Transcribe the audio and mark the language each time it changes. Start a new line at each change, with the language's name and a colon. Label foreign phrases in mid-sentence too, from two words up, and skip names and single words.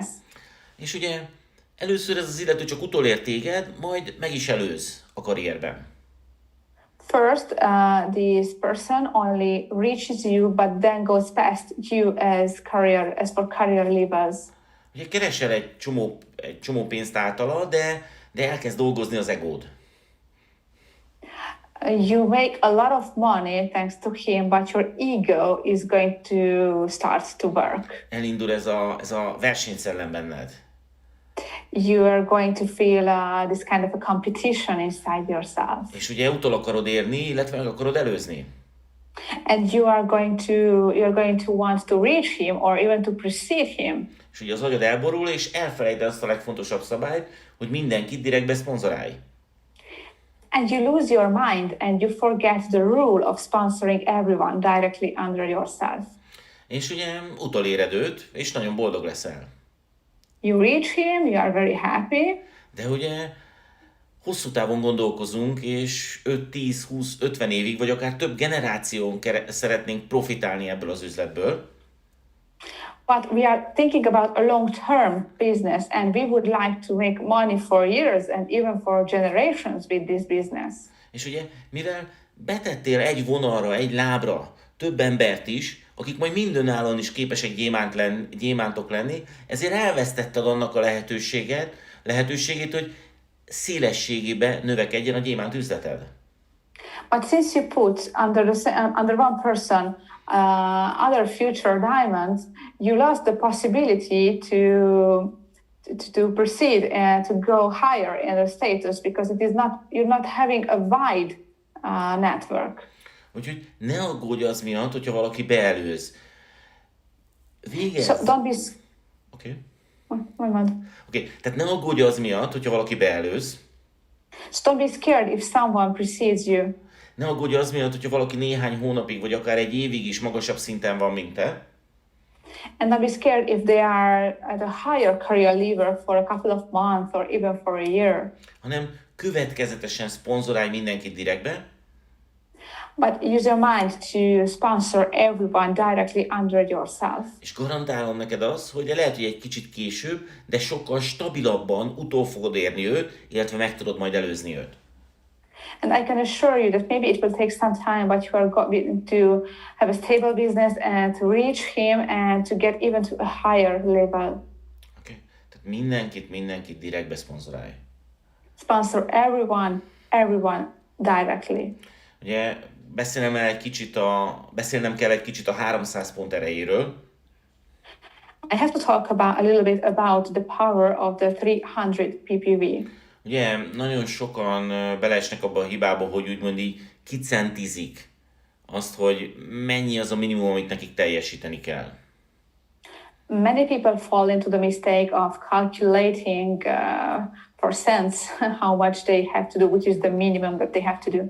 Hungarian: És ugye először ez az illető csak utolér téged, majd meg is előz a karrierben.
English: First, this person only reaches you, but then goes past you as for career levels.
Hungarian: Ugye keresel egy csomó pénzt általa, de elkezd dolgozni az egód.
English: You make a lot of money thanks to him, but your ego is going to start to work.
Hungarian: Elindul ez a versenyszellem benned.
English: you are going to feel this kind of a competition inside yourself.
Hungarian: És ugye utol akarod érni, illetve meg akarod előzni.
English: And you're going to want to reach him or even to precede him.
Hungarian: És ugye az agyad elborul, és elfelejted azt a legfontosabb szabályt, hogy mindenkit direktbe szponzorálj.
English: And you lose your mind and you forget the rule of sponsoring everyone directly under yourself.
Hungarian: És ugye utoléred őt, és nagyon boldog leszel.
English: You reach him, you are very happy.
Hungarian: De ugye hosszú távon gondolkozunk, és 5, 10, 20, 50 évig, vagy akár több generáción szeretnénk profitálni ebből az üzletből.
English: But we are thinking about a long-term business and we would like to make money for years and even for generations with this business.
Hungarian: És ugye, mivel betettél egy vonalra, egy lábra több embert is, akik majd mindönállóan is képesek gyémántok lenni, ezért elvesztetted annak a lehetőségét, hogy szélességébe növekedjen a gyémánt üzleted.
English: But since you put under one person other future diamonds, you lost the possibility to proceed and to go higher in the status because you're not having a wide network.
Hungarian: Úgyhogy ne aggódj az miatt, hogyha valaki beelőz. Végezz.
English: So don't be...
Hungarian: Oké, tehát ne aggódj az miatt, hogyha valaki beelőz.
English: So don't be scared if someone precedes you.
Hungarian: Ne aggódj az miatt, hogyha valaki néhány hónapig, vagy akár egy évig is magasabb szinten van, mint te.
English: And don't be scared if they are at a higher career level for a couple of months or even for a year.
Hungarian: Hanem következetesen szponzorálj mindenkit direktbe.
English: But use your mind to sponsor everyone directly under yourself.
Hungarian: És garantálom neked azt, hogy lehet, hogy egy kicsit később, de sokkal stabilabban utol fogod érni őt, illetve meg tudod majd előzni őt.
English: And I can assure you that maybe it will take some time, but you are going to have a stable business and to reach him and to get even to a higher level. Okay.
Hungarian: Tehát mindenkit direktbe szponzorálj.
English: Sponsor everyone directly.
Hungarian: Ugye beszélnem kell egy kicsit a 300 pont erejéről.
English: I have to talk a little bit about the power of the 300 ppv.
Hungarian: Ugye nagyon sokan beleesnek abba a hibába, hogy úgymond így kicentizik azt, hogy mennyi az a minimum, amit nekik teljesíteni kell.
English: Many people fall into the mistake of calculating for cents how much they have to do, which is the minimum that they have to do.